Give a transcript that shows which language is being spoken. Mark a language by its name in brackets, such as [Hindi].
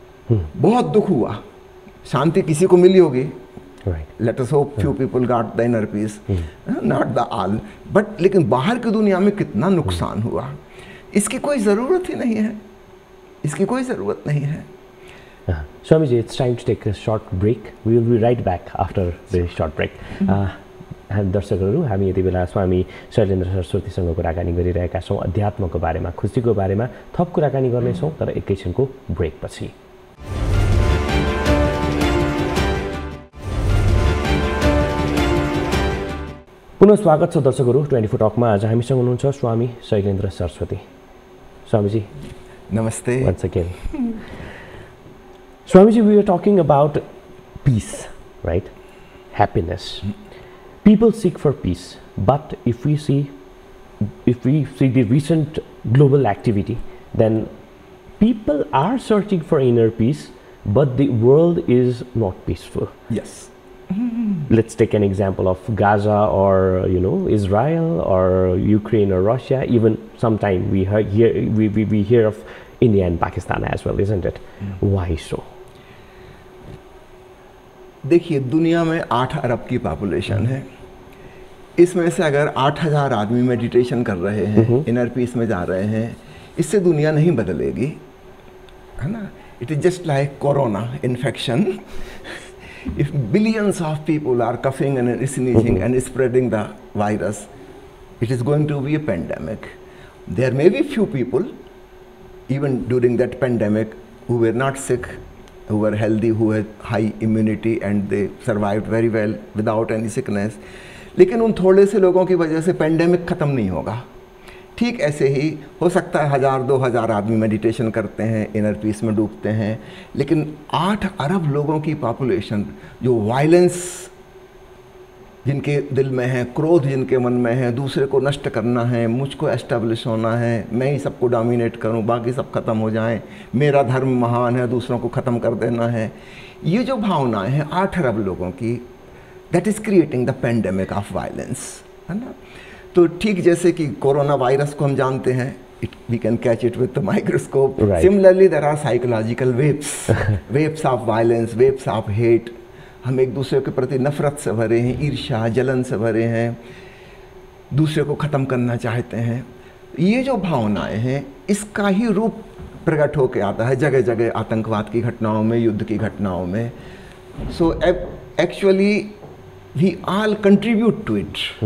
[Hindi] बहुत दुख हुआ। शांति किसी को मिली होगी, [English] let us hope few people got the inner peace, not the all, but [Hindi] लेकिन बाहर की दुनिया में कितना नुकसान हुआ, इसकी कोई ज़रूरत ही नहीं है, इसकी कोई ज़रूरत नहीं है। [English] Swami ji, it's time to take a short break. We will be right back after the short break. [Nepali] दर्शकहरू, हामी यति बेला स्वामी शैलेन्द्र सरस्वतीसँग कुराकानी गरिरहेका छौँ। अध्यात्मको बारेमा, खुसीको बारेमा थप कुराकानी गर्नेछौँ, तर एकैछिनको ब्रेकपछि। पुनः स्वागत छ दर्शकहरू 24 टकमा। आज हामीसँग हुनुहुन्छ स्वामी शैलेन्द्र सरस्वती। स्वामीजी, नमस्ते। [English] once again. Swamiji, we were talking about peace, right? Happiness. People seek for peace, but if we see the recent global activity, then people are searching for inner peace, but the world is not peaceful. Yes. Let's take an example of Gaza, or Israel, or Ukraine, or Russia. Even sometime we hear of India and Pakistan as well, isn't it? Why so? [Hindi] देखिए, दुनिया में 8 अरब की population है। इसमें से अगर 8000 आदमी meditation कर रहे हैं, इनर पीस में जा रहे हैं, इससे दुनिया नहीं बदलेगी, है ना। [English] It is just like corona infection. If billions of people are coughing and sneezing and spreading the virus, it is going to be a pandemic. There may be few people, even during that pandemic, who were not sick, who were healthy, who had high immunity, and they survived very well without any sickness. [Hindi] लेकिन उन थोड़े से लोगों की वजह से pandemic ख़त्म नहीं होगा। ठीक ऐसे ही हो सकता है 1000-2000 आदमी मेडिटेशन करते हैं, इनर पीस में डूबते हैं, लेकिन 8 अरब लोगों की पॉपुलेशन जो वायलेंस जिनके दिल में है, क्रोध जिनके मन में है, दूसरे को नष्ट करना है, मुझको एस्टेब्लिश होना है, मैं ही सबको डोमिनेट करूं, बाकी सब खत्म हो जाएं, मेरा धर्म महान है, दूसरों को ख़त्म कर देना है, ये जो भावनाएं हैं 8 अरब लोगों की, [English] that is creating the pandemic of violence, [Hindi] है ना। तो ठीक जैसे कि कोरोना वायरस को हम जानते हैं, [English] we can catch it with the microscope. Right. Similarly, there are psychological waves, waves of violence, waves of hate. [Hindi] हम एक दूसरे के प्रति नफरत से भरे हैं, ईर्ष्या, जलन से भरे हैं, दूसरे को ख़त्म करना चाहते हैं। ये जो भावनाएं हैं, इसका ही रूप प्रकट होकर आता है जगह जगह आतंकवाद की घटनाओं में, युद्ध की घटनाओं में। [English] So actually we all contribute to it.